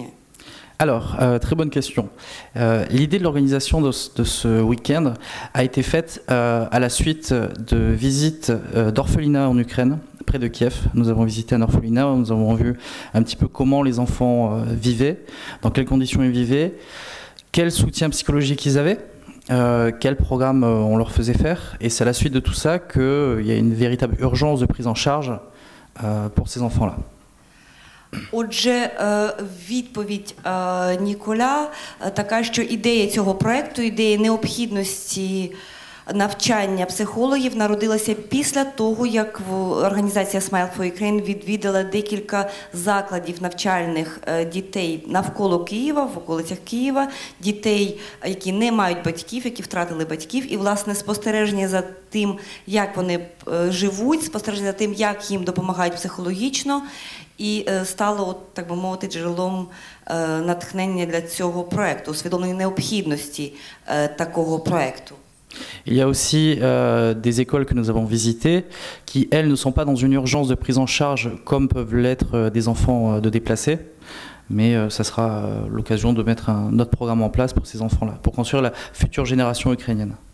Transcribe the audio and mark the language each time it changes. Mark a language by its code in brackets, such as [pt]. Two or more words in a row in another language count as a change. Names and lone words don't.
[fr] Alors, très bonne question. L'idée de l'organisation de ce week-end a été faite à la suite de visites d'orphelinats en Ukraine, près de Kiev. Nous avons visité un orphelinat, nous avons vu un petit peu comment les enfants vivaient, dans quelles conditions ils vivaient, quel soutien psychologique ils avaient, quel programme on leur faisait faire. Et c'est à la suite de tout ça qu'il y a une véritable urgence de prise en charge pour ces enfants-là. [uk] Отже, відповідь Ніколя така, що ідея цього проєкту, ідея необхідності навчання психологів народилася після того, як організація Smile for Ukraine відвідала декілька закладів навчальних дітей навколо Києва, в околицях Києва, дітей, які не мають батьків, які втратили батьків, і, власне, спостереження за тим, як вони живуть, спостереження за тим, як їм допомагають психологічно, і стало, так би мовити, джерелом натхнення для цього проєкту, усвідомлення необхідності такого проєкту. [fr] Il y a aussi des écoles que nous avons visitées qui, elles, ne sont pas dans une urgence de prise en charge comme peuvent l'être des enfants de déplacés, mais ça sera l'occasion de mettre un autre programme en place pour ces enfants-là, pour construire la future génération ukrainienne.